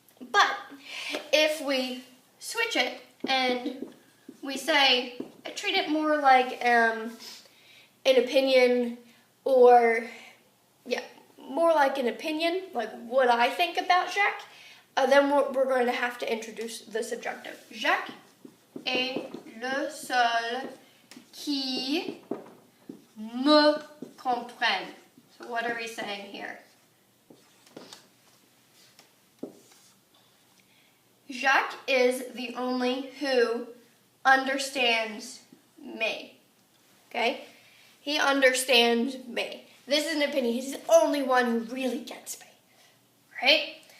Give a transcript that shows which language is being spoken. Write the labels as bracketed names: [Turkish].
[English] But if we switch it and we say, treat it more like an opinion, or more like an opinion, like what I think about Jacques, then we're going to have to introduce the subjunctive. [French] Jacques est le seul qui me comprenne. [English] So what are we saying here? Jacques is the only who understands me. Okay? He understands me. This is an opinion. He's the only one who really gets me. Right?